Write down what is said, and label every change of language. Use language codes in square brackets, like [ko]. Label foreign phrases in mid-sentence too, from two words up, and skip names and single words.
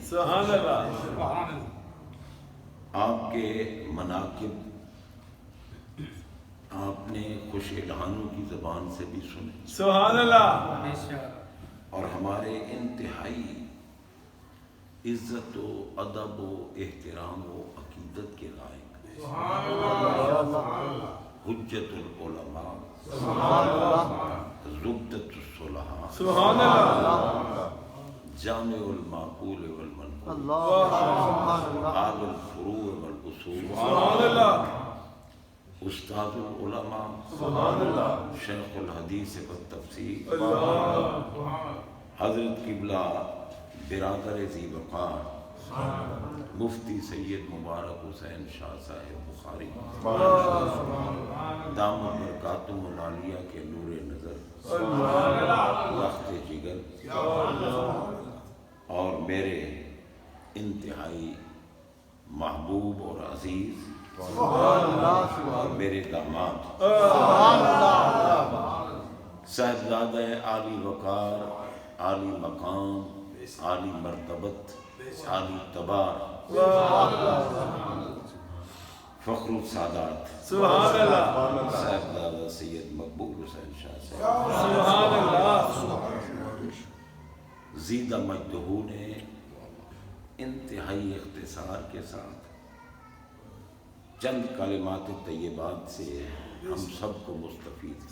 [ar] سبحان اللہ. [ur] آپ کے مناقب آپ نے خوش الہانوں کی زبان سے بھی سنے، [ar] سبحان اللہ. [ur] اور ہمارے انتہائی عزت و ادب و احترام و عقیدت کے لائق [ar] حجت العلماء زبدۃ الصلحاء سبحان اللہ. جامع المعقول والمنقول اللہ، عال الفروع والاصول سبحان اللہ، استاد العلماء سبحان اللہ. شیخ الحدیث والتفسیر اللہ، [ur] حضرت قبلہ برادر ذی وقار مفتی سید مبارک حسین شاہ صاحب بخاری [ar] دامت برکاتہم العالیہ [ur] کے نور نظر وقت جگر اور میرے انتہائی محبوب اور عزیز اور میرے داماد صاحبزادہ عالی وقار، عالی مقام، عالی مرتبت، عالی تبار، [ar] فخر السادات سبحان اللہ، [ur] صاحبزادہ سید مقبول حسین شاہ صاحب [ar] سبحان اللہ. زیدہ مجدہو [ur] نے انتہائی اختصار کے ساتھ چند کلمات طیبات سے ہم سب کو مستفید